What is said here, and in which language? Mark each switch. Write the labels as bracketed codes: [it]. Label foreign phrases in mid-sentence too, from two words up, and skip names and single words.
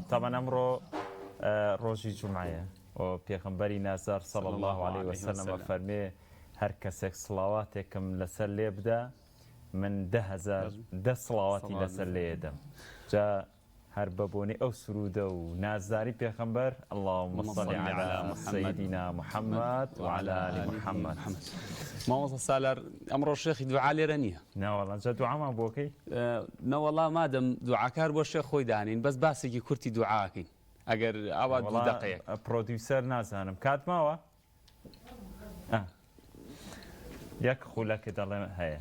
[ckb] طبعا ئەمڕۆ ڕۆژی جومعەیە و پێغەمبەری نازار [ar] صلی الله علیه وسلم [ckb] فەرمێ هەر کەسێک سڵاواتێکم لەسەر لێ بدە من 10,000 سڵاواتی لەسەر لێ دەم. جا هەر بەبوونی ئەو سرودە و نازداری پێغەمبەر [ar] اللهم صل على سيدنا محمد وعلى آل محمد. [ckb] مامۆستا سالار ئەمڕۆ شێخی دوعا لێرە نییە. ناوەڵ جا دوعامان بۆکەی؟ نەوەڵا مادەم دوعاکار بۆ شێخ خۆی دانین بەس باسێکی کورتی دوعاکەین ئەگەر ئاوا دوو دقەیەک. پرۆدیوسەر نازانم کات ماوە؟ یەک خولەکە دەڵێ هەیە.